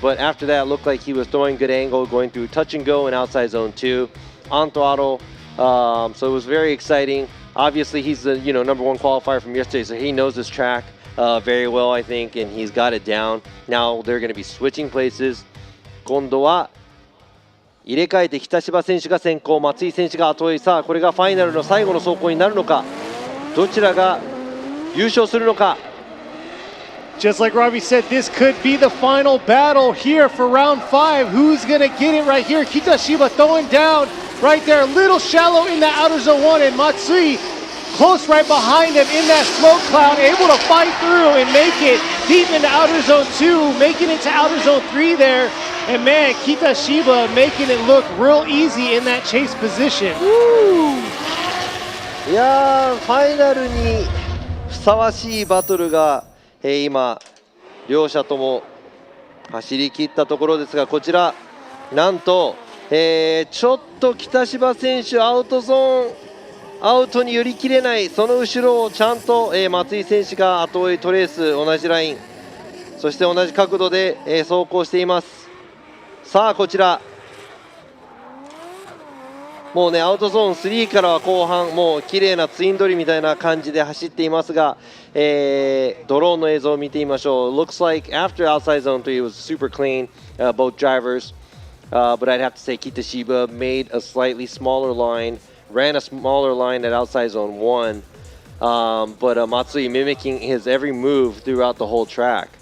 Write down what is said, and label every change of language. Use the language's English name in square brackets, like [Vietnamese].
[English] But after that, it looked like he was throwing good angle, going through touch and go in outside zone 2, on throttle. So it was very exciting. Obviously, he's the number 1 qualifier from yesterday, so he knows this track very well, I think, and he's got it down. Now they're going to be switching places. [Japanese] 今度は入れ替えて北芝選手が先行、松井選手が後追い。さあこれがファイナルの最後の走行になるのか、どちらが優勝するのか。 [English] Just like Robbie said, this could be the final battle here for round 5. Who's going to get it right here? Kitashiba throwing down right there, a little shallow in the outer zone 1, and Matsui close right behind him in that smoke cloud, able to fight through and make it deep into outer zone 2, making it to outer zone 3 there. And man, Kitashiba making it look real easy in that chase position. [Japanese] いやーファイナルにふさわしいバトルが、今両者とも走り切ったところですがこちらなんと、ちょっと北芝選手アウトゾーンアウトに寄り切れないその後ろをちゃんと、松井選手が後追いトレース同じラインそして同じ角度で、走行しています。さあこちらもうねアウトゾーン3からは後半もう綺麗なツインドリみたいな感じで走っていますが、ドローンの映像を見てみましょう。 [English] Looks like after outside zone 3 it was super clean, both drivers, but I'd have to say Kitashiba made a slightly smaller line, ran a smaller line at outside zone 1, but Matsui mimicking his every move throughout the whole track.